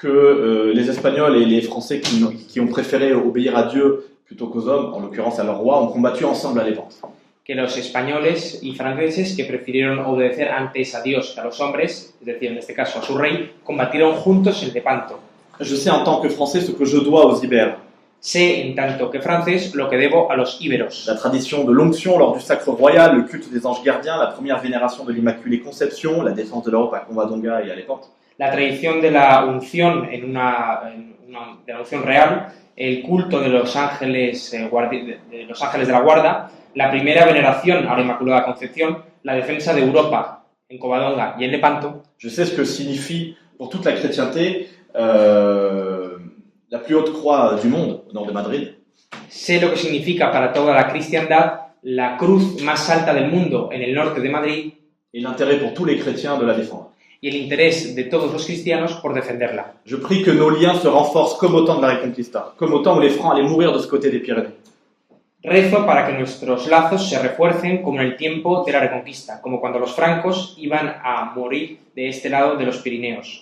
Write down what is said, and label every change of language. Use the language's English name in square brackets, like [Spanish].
[French] Que les Espagnols et les Français qui ont préféré obéir à Dieu plutôt qu'aux hommes, en l'occurrence à leur roi, ont combattu ensemble à Levante. [Spanish] Que los españoles y franceses que prefirieron obedecer antes a Dios que a los hombres, es decir, en este caso a su rey, combatieron juntos en Lepanto. [French] Je sais en tant que Français ce que je dois aux Ibères. [Spanish] Sé, en tanto que francés, lo que debo a los íberos. [French] La tradition de l'onction lors du sacre royal, le culte des anges gardiens, la première vénération de l'Immaculée Conception, la défense de l'Europe à Covadonga et à Levante. [Spanish] La tradición de la unción de la unción real, el culto de los ángeles, de los ángeles de la guarda, la primera veneración a la Inmaculada Concepción, la defensa de Europa en Covadonga y en Lepanto. [French] Je sais ce que signifie pour toute la chrétienté la plus haute croix du monde, au nord de Madrid. [Spanish] Sé lo que significa para toda la cristiandad la cruz más alta del mundo en el norte de Madrid [French] Et l'intérêt pour tous les chrétiens de la défendre. [Spanish] y el interés de todos los cristianos por defenderla. [French] Je prie que nos liens se renforcent comme au temps de la Reconquista, comme au temps où les Francs allaient mourir de ce côté des Pyrénées. [Spanish] Rezo para que nuestros lazos se refuercen como en el tiempo de la Reconquista, como cuando los francos iban a morir de este lado de los Pirineos.